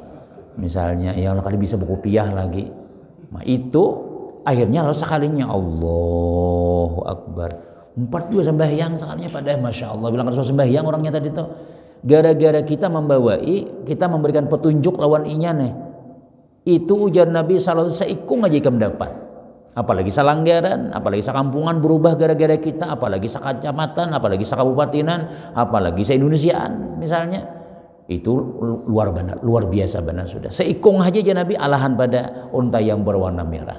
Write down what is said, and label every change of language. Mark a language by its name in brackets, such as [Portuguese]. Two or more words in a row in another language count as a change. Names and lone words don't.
[Banjar] Misalnya [Arabic] يا الله [Banjar] kada bisa berkopiah lagi. Nah, itu akhirnya lalu sekalinya [Arabic] الله أكبر. [Banjar] 4 juga sembahyang sekalinya pada [Arabic] ما شاء الله. [Banjar] Bilang Rasul sembahyang orangnya tadi tuh. Gara-gara kita membawai, kita memberikan petunjuk lawan inya nih. Itu ujar Nabi [Arabic] صلى الله عليه وسلم [Banjar] seikung aja ikam dapat. Apalagi salanggaran, apalagi sakampungan berubah gara-gara kita, apalagi sakacamatan, apalagi sakabupatinan, apalagi se-Indonesiaan misalnya. Itu luar biasa benar sudah. Seikung aja Nabi alahan pada unta yang berwarna merah.